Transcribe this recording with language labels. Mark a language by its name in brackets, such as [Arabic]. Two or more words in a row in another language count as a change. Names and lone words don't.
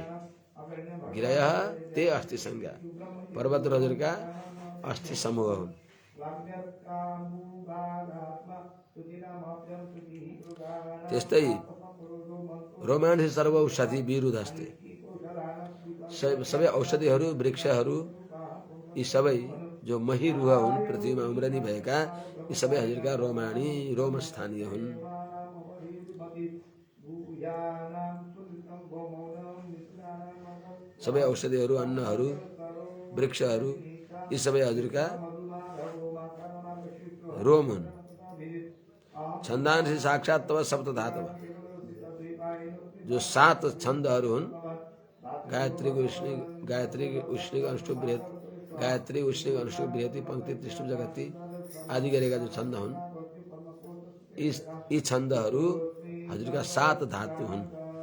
[Sanskrit] गृह ते अस्थि संज्ञा, [Nepali] पर्वतहरू हजुरका अस्थि समूह हुन्। त्यस्तै [Sanskrit] रोमाणी सर्वौषधि विरुधस्ते, [Nepali] सबै औषधिहरू वृक्षहरू यी सबै जो [Sanskrit] मही रुह [Nepali] हुन्, पृथ्वीमा उम्रनी भएका यी सबै हजुरका रोमाणी रोमस्थानीय हुन्। सबै औषधिहरू, अन्नहरू, वृक्षहरू यी सबै हजुरका रोम हुन्। [Sanskrit] छन्दांसि साक्षात् तव सप्त धातव, [Nepali] जो 7 छन्दहरू हुन्, गायत्री उष्णिक अनुष्टुप बृहत्, गायत्री उष्णिक अनुष्टुप बृहति पंक्ति त्रिष्टुप जगति आदि गरेका जो छन्द हुन्, यी छन्दहरू हजुरका 7 धातु हुन्।